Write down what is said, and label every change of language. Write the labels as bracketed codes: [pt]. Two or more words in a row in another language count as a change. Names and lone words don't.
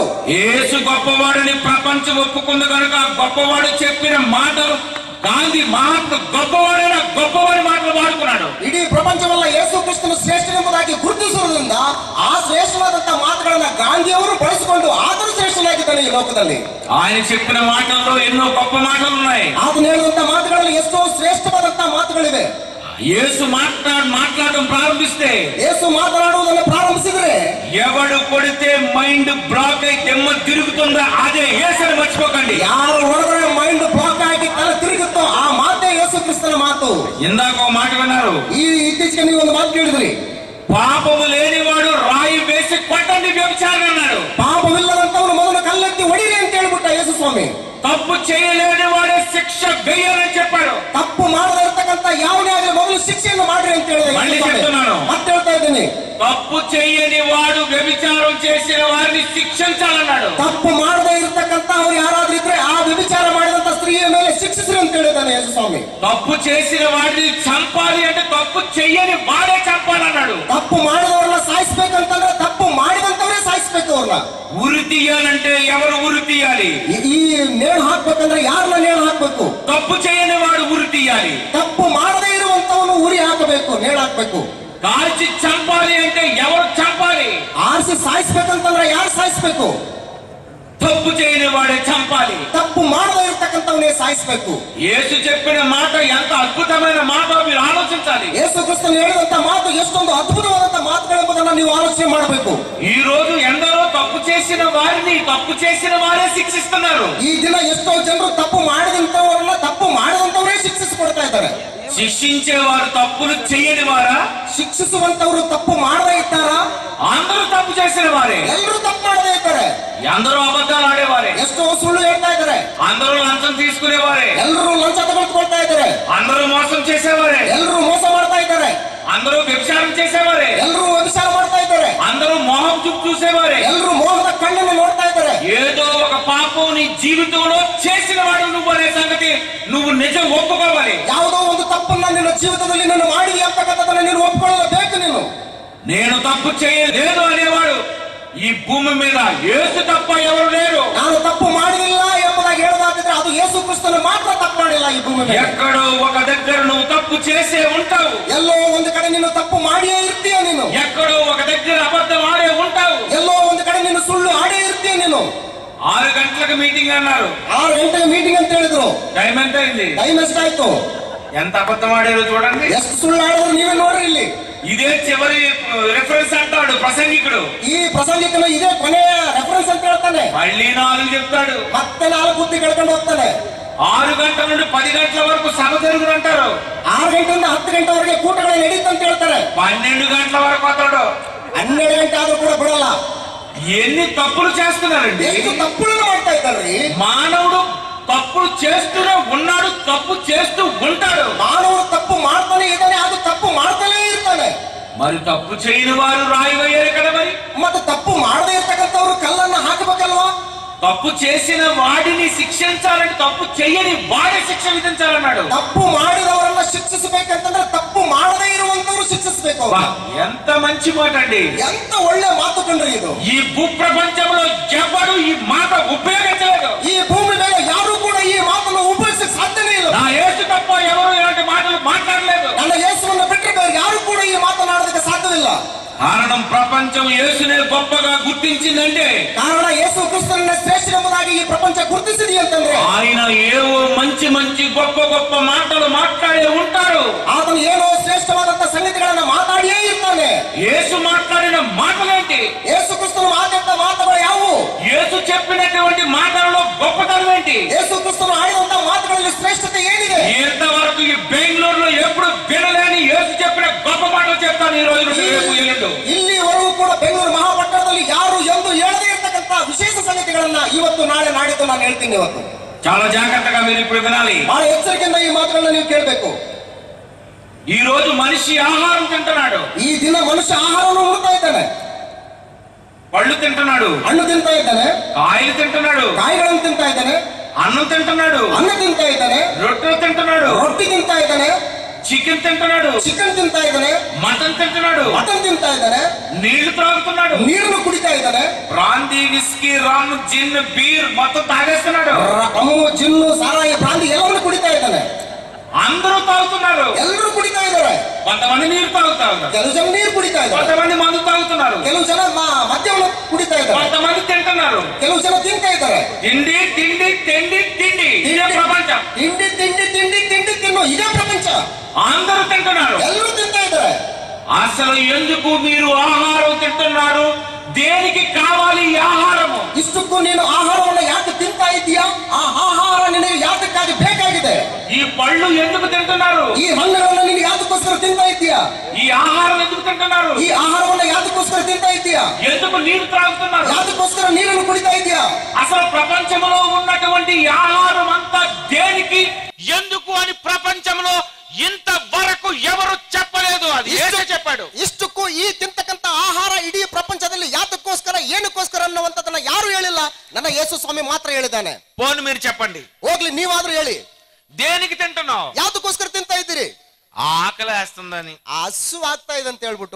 [te] యేసు గొప్పవాడని ప్రపంచం ఒప్పుకుంది కనుక గొప్పవాడు చెప్పిన మాటలు గాంధీ మహాత్మ గొప్పవాడైన గొప్పవాడి మాటలు వాడుకున్నాడు. [kn] ಇಡೀ ಪ್ರಪಂಚವಲ್ಲ ಯೇಸು ಕ್ರಿಸ್ತನು ಶ್ರೇಷ್ಠನೆಂಬುದಾಗಿ ಗುರುತಿಸುವುದರಿಂದ ಆ ಶ್ರೇಷ್ಠವಾದಂತಹ ಮಾತುಗಳನ್ನ ಗಾಂಧಿಯವರು ಬಳಸಿಕೊಂಡು ಆದರೂ ಶ್ರೇಷ್ಠನಾಗಿದ್ದಾನೆ ಈ ಲೋಕದಲ್ಲಿ. [te] ఆయన చెప్పిన మాటల్లో ఎన్నో గొప్ప మాటలు ఉన్నాయి. [kn] ಆತನು ಹೇಳಿದಂತ ಮಾತುಗಳಲ್ಲಿ ಎಷ್ಟೋ ಶ್ರೇಷ್ಠವಾದಂತಹ ಮಾತುಗಳಿವೆ. [te] యేసు మాట్లాడడం ప్రారంభిస్తే, [kn] యేసు మాట్లాడుವುದನ್ನು ప్రారంభిಸಿದ್ರೆ, [te] ఎవడు కొడితే [en] mind block [te] అయి దెమ్మ తిరుగుతుందో అదే యేసుని మర్చిపోకండి. [kn] ಯಾರು ಹೊಡೆದ್ರೆ [en] mind block [kn] ಆಗಿ ತಲೆ ತಿರುಗುತ್ತೋ ಆ ಮಾತೇ ಯೇಸು ಕ್ರಿಸ್ತನ ಮಾತು. [te] ఇందాక ఒక మాట విన్నారు. [kn] ಇತ್ತೀಚೆಗೆ ನೀವು ಒಂದು ಮಾತು ಕೇಳಿದ್ರಿ. [te] పాపము లేనివాడు రాయి వేసి కొట్టండి వ్యభిచారం అన్నాడు. [kn] ಪಾಪವಿಲ್ಲದಂತವನು ಮೊದಲು ಕಲ್ಲೆತ್ತಿ ಹೊಡಿರಿ ಅಂತ ಹೇಳ್ಬಿಟ್ಟ ಯೇಸು ಸ್ವಾಮಿ. [te] తప్పు చేయలేని వాడే శిక్ష వేయాలని చెప్పాడు. [kn] ತಪ್ಪು ಮಾಡದೇ ಇರ್ತಕ್ಕಂಥ ಯಾವನೇ ಆಗಲಿ ಮೊದಲು ಶಿಕ್ಷೆಯನ್ನು ಮಾಡ್ರಿ ಅಂತ ಹೇಳಿದೆ. [te] మళ్ళీ చెప్తున్నాను, [kn] ಮತ್ತೆ ಹೇಳ್ತಾ ಇದ್ದೀನಿ, [te] తప్పు చేయని వాడు వ్యభిచారం చేసిన వారిని శిక్షించాలన్నాడు. [kn] ತಪ್ಪು ಮಾಡದೇ ಇರ್ತಕ್ಕಂಥ ಅವ್ರು ಯಾರಾದ್ರೂ ಇದ್ರೆ ಆ ವ್ಯಭಿಚಾರ ಮಾಡಿದಂತ ಸ್ತ್ರೀಯ ಮೇಲೆ ಶಿಕ್ಷಿಸ್ರಿ ಅಂತ ಹೇಳಿದ್ದಾನೆ ಯೇಸು ಸ್ವಾಮಿ. [te] తప్పు చేసిన వాడిని చంపాలి అంటే తప్పు చెయ్యని వాడే చంపాలన్నాడు. [kn] ತಪ್ಪು ಮಾಡಿದವ್ರನ್ನ ಸಾಯಿಸ್ಬೇಕಂತಂದ್ರೆ ತಪ್ಪು ಮಾಡಿದಂತವರೇ ಸಾಯಿಸ್ಬೇಕು ಅವ್ರನ್ನ. [te] ఉరి తీయాలంటే ఎవరు ఉరి తీయాలి? [kn] ಈ ನೇಣು ಹಾಕ್ಬೇಕಂದ್ರೆ ಯಾರನ್ನ ನೇಣು ಹಾಕ್ಬೇಕು? [te] తప్పు చేయని వాడు ఉరి తీయాలి. [kn] ತಪ್ಪು ಮಾಡದೇ ಇರುವಂತವನು ಉರಿ ಹಾಕಬೇಕು, ನೇಣು ಹಾಕ್ಬೇಕು. [te] కాల్చి చంపాలి అంటే ఎవరు చంపాలి? [kn] ಆರಿಸಿ ಸಾಯಿಸ್ಬೇಕಂತಂದ್ರೆ ಯಾರು ಸಾಯಿಸ್ಬೇಕು? [te] తప్పు చేయని వాడే చంపాలి. [kn] ತಪ್ಪು ಮಾಡದೇ ಇರ್ತಕ್ಕಂಥವನೇ ಸಾಯಿಸ್ಬೇಕು. [te] యేసు చెప్పిన మాట ఎంత అద్భుతమైన మాట మీరు ఆలోచించాలి. [kn] ಯೇಸು ಕ್ರಿಸ್ತನು ಹೇಳಿದಂತ ಮಾತು ಎಷ್ಟೊಂದು ಅದ್ಭುತವಾದಂತ ಮಾತುಗಳೆಂಬುದನ್ನು ನೀವು ಆಲೋಚನೆ ಮಾಡಬೇಕು. [te] ఈ రోజు ఎందరో తప్పు చేసిన వారిని తప్పు చేసిన వారే శిక్షిస్తున్నారు. [kn] ಈ ದಿನ ಎಷ್ಟೋ ಜನರು ತಪ್ಪು ಮಾಡಿದಂತವರನ್ನ ತಪ್ಪು ಮಾಡಿದಂತವರೇ ಶಿಕ್ಷಿಸಿಕೊಡ್ತಾ ಇದ್ದಾರೆ. [te] శిక్షించేవారు తప్పులు చేయని వారా? [kn] ಶಿಕ್ಷಿಸುವಂತವರು ತಪ್ಪು ಮಾಡದೇ ಇದ್ದಾರಾ? [te] అందరూ తప్పు చేసిన వారే. [kn] ಎಲ್ಲರೂ ತಪ್ಪು ಮಾಡದೇ ಇದ್ದಾರೆ. [te] అందరూ అబద్ధాలు ఆడేవారే. [kn] ಎಷ್ಟೋ ಸುಳ್ಳು ಹೇಳ್ತಾ ಇದ್ದಾರೆ. [te] అందరూ లంచం తీసుకునేవారే. [kn] ಎಲ್ಲರೂ ಲಂಚ ತಗೊಳ್ಕೊಳ್ತಾ ಇದ್ದಾರೆ. [te] అందరూ మోసం చేసేవారే. [kn] ಎಲ್ಲರೂ ಮೋಸ ಮಾಡ್ತಾ ಇದ್ದಾರೆ. [te] అందరూ వ్యభిచారం చేసేవారే. [kn] ಎಲ್ಲರೂ ವ್ಯಭಿಚಾರ ಮಾಡ್ತಾ ಇದ್ದಾರೆ. [te] అందరూ మోహం చూపు చూసేవారే. [kn] ಎಲ್ಲರೂ ಮೋಹದ ಕಣ್ಣನ್ನು ನೋಡ್ತಾ ಇದ್ದಾರೆ. [te] ఏదో ఒక పాపం నీ జీవితంలో చేసిన వాడు నువ్వు అనే సంగతి నువ్వు నిజం ఒప్పుకోవాలి. [kn] ಯಾವುದೋ ಒಂದು ತಪ್ಪನ್ನ ನಿನ್ನ ಜೀವಿತದಲ್ಲಿ ನೀನು ಮಾಡಿದಿ ಅಂತಕ್ಕಂಥದ್ದನ್ನು ನೀನು ಒಪ್ಪಿಕೊಳ್ಳಬೇಕು. [te] నేను తప్పు చేయలేదు అనేవాడు ఈ భూమి మీద యేసు తప్ప ఎవరు లేరు. [kn] ನಾನು ತಪ್ಪು ಮಾಡಲಿಲ್ಲ ಎಂಬುದಾಗಿ ಹೇಳೋದಾದ್ರೆ ಅದು ಯೇಸು ಕ್ರಿಸ್ತನು ಮಾತ್ರ ತಪ್ಪು ಮಾಡಿಲ್ಲ ಈ ಭೂಮಿ ಮೇಲೆ. [te] ఎక్కడో ఒక దగ్గర నువ్వు తప్పు చేసే ఉంటావు. [kn] ಎಲ್ಲೋ ಒಂದು ಕಡೆ ನೀನು ತಪ್ಪು ಮಾಡಿಯೇ ಇರ್ತೀಯ. ನೀನು [te] ఎక్కడో ఒక దగ్గర అబద్ధం ఆడే ఉంటావు. [kn] ಎಲ್ಲೋ ಒಂದು ಕಡೆ ನೀನು ಸುಳ್ಳು ಆಡೇ ಇರ್ತೀಯ. ನೀನು [te] 6 గంటలకు మీటింగ్ అన్నారు. [kn] 6 ಗಂಟೆಗೆ ಮೀಟಿಂಗ್ ಅಂತ ಹೇಳಿದ್ರು. [te] టైం ఎంత అయింది? [kn] ಟೈಮ್ ಎಷ್ಟಾಯ್ತು? [te] ఎంత అబద్ధం ఆడారో చూడండి. [kn] ಎಷ್ಟು ಸುಳ್ಳು ಆಡಿದ್ರು ನೀವೇ ನೋಡ್ರಿ. ಇಲ್ಲಿ [te] ఇదే చివరి రిఫరెన్స్ అంటాడు ప్రసంగికుడు. [kn] ಈ ಪ್ರಸಂಗಿಕನು ಇದೇ ಕೊನೆಯ ರೆಫರೆನ್ಸ್ ಅಂತ ಹೇಳ್ತಾನೆ. [te] మళ్ళీ 4 చెప్తాడు. [kn] ಮತ್ತೆ 4 ಬುದ್ಧಿ ಕೇಳ್ಕೊಂಡು ಹೋಗ್ತಾನೆ. [te] 6 గంటల నుండి 10 గంటల వరకు సభ జరుగుతుంటారు. [kn] 6 ಗಂಟೆಯಿಂದ 10 ಗಂಟೆವರೆಗೆ ಕೂಟಗಳು ನಡೀತಂತ ಹೇಳ್ತಾರೆ. [te] 12 గంటల వరకు అతడు [kn] 12 ಗಂಟೆ ಆದ್ರೂ ಕೂಡ ಬಿಡಲ್ಲ. [te] ఎన్ని తప్పులు చేస్తున్నారండి. [kn] ಎಷ್ಟು ತಪ್ಪುಗಳನ್ನು ಮಾಡ್ತಾ ಇದ್ದಾರೆ. [te] మానవుడు తప్పులు చేస్తూనే ఉన్నాడు, తప్పు చేస్తూ ఉంటాడు. [kn] ಮಾನವರು ತಪ್ಪು ಮಾಡ್ತಾನೆ ಇದ್ದಾನೆ, ಅದು ತಪ್ಪು ಮಾಡ್ತಾನೆ ಇರ್ತಾನೆ. [te] మరి తప్పు చేయని వారు రాయి వేయాలి కదా. మరి [kn] ಮತ್ತೆ ತಪ್ಪು ಮಾಡದೇ ಇರ್ತಕ್ಕಂಥವ್ರು ಕಲ್ಲನ್ನ ಹಾಕಬೇಕಲ್ವಾ? [te] తప్పు చేసిన వాడిని శిక్షించాలని తప్పు చేయని వాడే శిక్ష విధించాలన్నాడు. [kn] ತಪ್ಪು ಮಾಡಿದವರನ್ನ ಶಿಕ್ಷಿಸಬೇಕಂತಂದ್ರೆ ತಪ್ಪು ಮಾಡದೇ ಇರುವಂತವ್ರು ಶಿಕ್ಷಿಸಬೇಕು. [te] ఎంత మంచి మాట అండి. [kn] ఎంత ಒಳ್ಳೆ ಮಾತು ಕಂಡ್ರಿ ಇದು. [te] ఈ భూప్రపంచంలో ఎవరు ఈ మాట ఉపయోగించలేదు. [kn] ಈ ಭೂಮಿ ಮೇಲೆ ಯಾರು ಕೂಡ ಈ ಮಾತನ್ನು ಉಪಯೋಗಿಸಕ್ಕೆ ಸಾಧ್ಯನೇ ಇಲ್ಲ. [te] నా యేసు తప్ప ఎవరు ఇలాంటి మాటలు మాట్లాడలేదు. [kn] ನನ್ನ ಯೇಸುವನ್ನು ಬಿಟ್ಟರೆ ಬೇರೆ ಯಾರು ಕೂಡ ಈ ಮಾತನಾಡೋದಕ್ಕೆ ಸಾಧ್ಯವಿಲ್ಲ. [te] కారణం ప్రపంచం యేసునే గొప్పగా గుర్తించిందంటే, [kn] ಕಾರಣ ಯೇಸು ಕ್ರಿಸ್ತನನ್ನ ಶ್ರೇಷ್ಠನೆಂಬುದಾಗಿ ಈ ಪ್ರಪಂಚ ಗುರುತಿಸಿದೆ ಅಂತಂದ್ರೆ [te] ఆయన ఏవో మంచి మంచి గొప్ప గొప్ప మాటలు మాట్లాడే ఉంటారు. [kn] ಆತನು ಏನೋ ಶ್ರೇಷ್ಠವಾದಂತ ಸಂಗತಿಗಳನ್ನ ಮಾತಾಡಿಯೇ ಇರ್ತಾನೆ. [te] యేసు మాట్లాడిన మాటలేంటి? [kn] ಯೇಸು ಕ್ರಿಸ್ತನು ಮಾತಾಡಿದ ಮಾತುಗಳು ಯಾವುವು? [te] యేసు చెప్పినటువంటి మాటలలో గొప్పతనం ఏంటి? [kn] ಯೇಸು ಕ್ರಿಸ್ತನು ಆಡಿದಂತ ಮಾತುಗಳಲ್ಲಿ ಶ್ರೇಷ್ಠತೆ ಏನಿದೆ? [te] ఇంతవరకు ఈ బెంగళూరులో ఎప్పుడు వినలేని యేసు చెప్పిన గొప్ప మాటలు చెప్తాను ఈ రోజు రేపు. [kn] ಇಲ್ಲಿವರೆಗೂ ಕೂಡ ಬೆಂಗಳೂರು ಮಹಾಪಟ್ಟಣದಲ್ಲಿ ಯಾರು ಎಂದು ಹೇಳದೇ ಇರ್ತಕ್ಕಂಥ ವಿಶೇಷ ಸಂಗತಿಗಳನ್ನ ಇವತ್ತು ನಾಳೆ ನಾಡಿದ್ದು ನಾನು ಹೇಳ್ತೀನಿ. ಇವತ್ತು [te] చాలా జాగ్రత్తగా మీరు ఇప్పుడు వినాలి. [kn] ಬಹಳ ಎಚ್ಚರಿಕೆಯಿಂದ ಈ ಮಾತುಗಳನ್ನ ನೀವು ಕೇಳಬೇಕು. [te] ఈ రోజు మనిషి ఆహారం తింటున్నాడు. [kn] ಈ ದಿನ ಮನುಷ್ಯ ಆಹಾರವನ್ನು ಉಣ್ತಾ ಇದ್ದಾನೆ. [te] పళ్ళు తింటున్నాడు, [kn] ಹಣ್ಣು ತಿಂತಾ ಇದ್ದಾನೆ. [te] కాయలు తింటున్నాడు, [kn] ಕಾಯಿಗಳನ್ನು ತಿಂತಾ ಇದ್ದಾನೆ. [te] అన్నం తింటున్నాడు, [kn] ಅನ್ನ ತಿಂತಾ ಇದ್ದಾನೆ. [te] రొట్టెలు తింటున్నాడు, [kn] ರೊಟ್ಟಿ ತಿಂತಾ ಇದ್ದಾನೆ. [te] చికెన్ తింటున్నాడు, [kn] ಚಿಕನ್ ತಿಂತಾ ಇದ್ದಾನೆ. [te] మటన్ తింటున్నాడు, [kn] ಮಟನ್ ತಿಂತಾ ಇದ್ದಾನೆ. [te] నీళ్లు త్రాగుతున్నాడు, [kn] ನೀರನ್ನು ಕುಡಿತಾ ಇದ್ದಾನೆ. [en] brandy, whisky, rum, gin, beer [te] మొత్తం తాగేస్తున్నాడు. [kn] ರಮ್ಮು, ಜಿನ್ನು, ಸಾರಾಯಿ, ಬ್ರಾಂದಿ ಎಲ್ಲವನ್ನು ಕುಡಿತಾ ಇದ್ದಾನೆ. [te] అందరూ తాగుతున్నారు, [kn] ಎಲ್ಲರೂ ಕುಡಿತಾ ಇದ್ದಾರೆ. [te] కొంతమంది నీరు తాగుతారు, [kn] ಕೆಲವು ಜನ ನೀರು ಕುಡಿತಾ ಇದ್ದಾರೆ. [te] కొంతమంది మందు తాగుతున్నారు, [kn] ಕೆಲವು ಜನ ಮದ್ಯವನ್ನು ಕುಡಿತಾ ಇದ್ದಾರೆ. [te] కొంతమంది తింటున్నారు. [kn] ಕೆಲವು ಜನ ತಿಂತಾ ಇದ್ದಾರೆ. [te] తిండి తిండి తిండి తిండి ఇదే ప్రపంచం. [kn] ತಿಂಡಿ ತಿಂಡಿ ತಿಂಡಿ ತಿಂಡಿ ತಿನ್ನು ಇದೇ ಪ್ರಪಂಚ. [te] అందరూ తింటున్నారు, [kn] ಎಲ್ಲರೂ ತಿಂತಾ ಇದ್ದಾರೆ. [te] అసలు ఎందుకు మీరు ఆహారం తింటున్నారు? దేనికి కావాలి ఈ ఆహారము? [kn] ಇಷ್ಟಕ್ಕೂ ನೀನು ಆಹಾರವನ್ನು ಯಾಕೆ ತಿಂತಾ ಇದೀಯಾ? ಆ ಆಹಾರ ನಿನಗೆ ಯಾತಕ್ಕಾಗಿ ಬೇಕಾಗಿದೆ? [te] ఈ పళ్ళు ఎందుకు తింటున్నారు? [kn] ಈ ಹಣ್ಣುಗಳನ್ನು ನೀನು ಯಾತಕ್ಕೋಸ್ಕರ ತಿಂತಾ ಇದೀಯಾ? [te] ఈ ఆహారం ఎందుకు తింటున్నారు? [kn] ಈ ಆಹಾರವನ್ನು ಯಾತಕ್ಕೋಸ್ಕರ ತಿಂತಾ ಇದೀಯಾ? [te] ఎందుకు నీరు త్రాగుతున్నారు? [kn] ಯಾತಕ್ಕೋಸ್ಕರ ನೀರನ್ನು ಕುಡಿತಾ ಇದೀಯಾ? [te] అసలు ప్రపంచంలో ఉన్నటువంటి ఈ ఆహారం అంతా దేనికి, ఎందుకు అని ప్రపంచంలో ఇంతవరకు ఎవరు చెప్పలేదు. అది యేసే చెప్పాడు. [kn] ಇಷ್ಟಕ್ಕೂ ಈ ತಿಂತಕ್ಕಂತ ಆಹಾರ ಇಡೀ ಪ್ರಪಂಚದಲ್ಲಿ ಯಾತಕ್ಕೋಸ್ಕರ ಏನಕ್ಕೋಸ್ಕರ ಅನ್ನುವಂಥದ್ದನ್ನ ಯಾರು ಹೇಳಿಲ್ಲ. ನನ್ನ ಯೇಸು ಸ್ವಾಮಿ ಮಾತ್ರ ಹೇಳಿದ್ದಾನೆ. [te] పోనీ మీరు చెప్పండి, [kn] ಹೋಗ್ಲಿ ನೀವಾದ್ರೂ ಹೇಳಿ. [te] దేనికి తింటున్నావు? [kn] ಯಾತಕ್ಕೋಸ್ಕರ ತಿಂತಾ ಇದ್ದೀರಿ? [te] ఆకలి వేస్తుందని, [kn] ಹಸು ಆಗ್ತಾ ಇದೆ ಅಂತ ಹೇಳ್ಬಿಟ್ಟು.